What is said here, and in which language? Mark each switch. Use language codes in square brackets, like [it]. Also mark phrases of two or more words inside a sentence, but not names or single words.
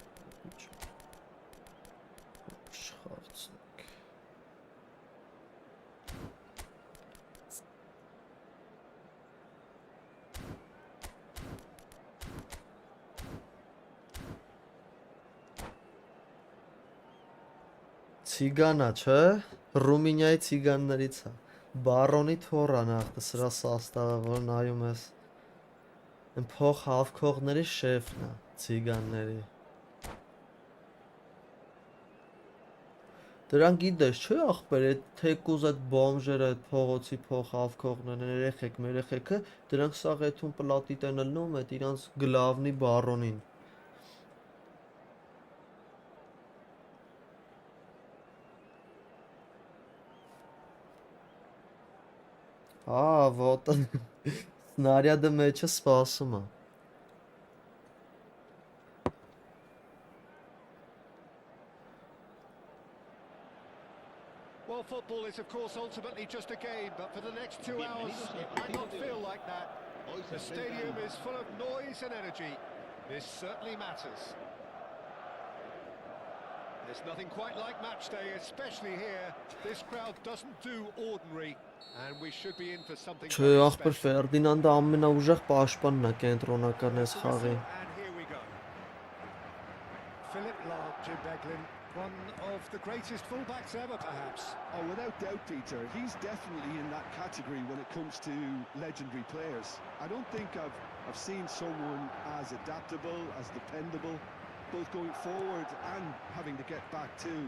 [hy] Չխաղցնենք։ Ցիգանա, չէ։ Ռումինիայի ցիգաններից է։ Բարոնի թոռան ախտը սրա սաստավը, որ նայում ես։ Այն փող հավքողների շեֆն է, ցիգանների։ Դրան գիտես, չէ ախպեր, այդ թեկուզ այդ բոմժերը, այդ փողոցի փող հավքողներն երեխեք, մերեխեքը, դրանք սաղ այդում պլատիտ են լնում, այդ իրանց գլավնի բարոնին։ [ru] Вот он, снаряды [hy] մեջը սպասում է։ [en] Well, football is of course ultimately just a game, but for the next 2 hours it might not feel like that. The stadium is full of noise and energy. This certainly matters. There's nothing quite like match day, especially here. This crowd doesn't do ordinary, and we should be in for something [hy] Չէ, [en] very [hy] ախպեր [en] special. [hy] Ֆերդինանդը ամենաուժեղ պաշտպանն է կենտրոնական այս խաղի։ [en] And here we go. Philip Lahm, Jim Beglin. One of the greatest fullbacks ever, perhaps. Oh, without doubt, Peter. He's definitely in that category when it comes to legendary players. I don't think I've seen someone as adaptable, as dependable, both going forward and having to get back too.